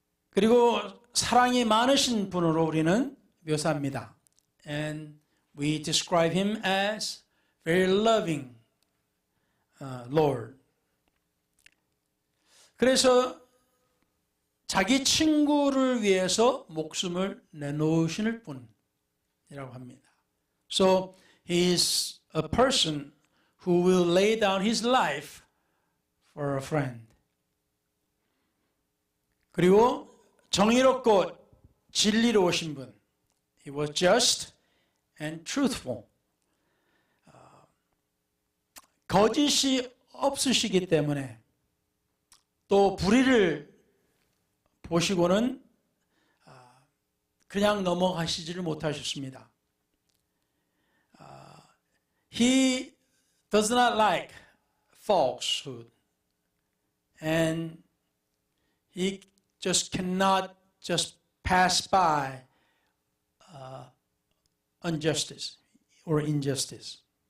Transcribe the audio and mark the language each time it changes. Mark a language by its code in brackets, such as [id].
[ko] 그리고 사랑이 많으신 분으로 우리는 묘사합니다. [en] And we describe him as very loving Lord. [ko] 그래서 자기 친구를 위해서 목숨을 내놓으시는 분이라고 합니다. [en] So he is a person who will lay down his life for a friend. [ko] 그리고 정의롭고 진리로우신 분. [en] He was just and truthful. [ko] 거짓이 없으시기 때문에 또 불의를 보시고는 그냥 넘어가시지를 못하셨습니다. [en] He does not like falsehood, and he just cannot just pass by injustice or injustice.